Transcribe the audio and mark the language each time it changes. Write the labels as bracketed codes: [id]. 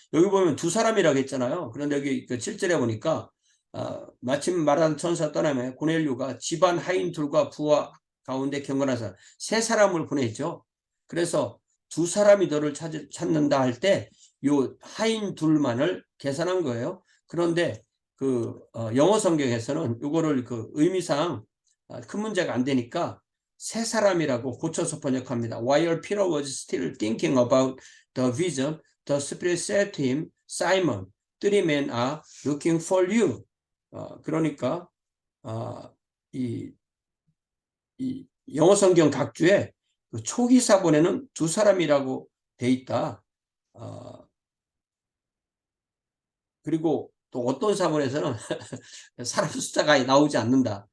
[ko] 여기 보면 두 사람이라고 했잖아요. 그런데 여기 그 7절에 보니까 마침 말한 천사 떠나면 고넬료가 집안 하인 둘과 부하 가운데 경건한 사람 세 사람을 보냈죠. 그래서 두 사람이 너를 찾는다 할 때 요 하인 둘만을 계산한 거예요. 그런데 그 영어 성경에서는 이거를 그 의미상 큰 문제가 안 되니까 세 사람이라고 고쳐서 번역합니다. [en] While Peter was still thinking about the vision, the Spirit said to him, Simon, 3 men are looking for you. [ko] 그러니까 이 영어 성경 각주에 그 초기 사본에는 두 사람이라고 돼 있다. 그리고 또 어떤 사본에서는 사람 숫자가 나오지 않는다.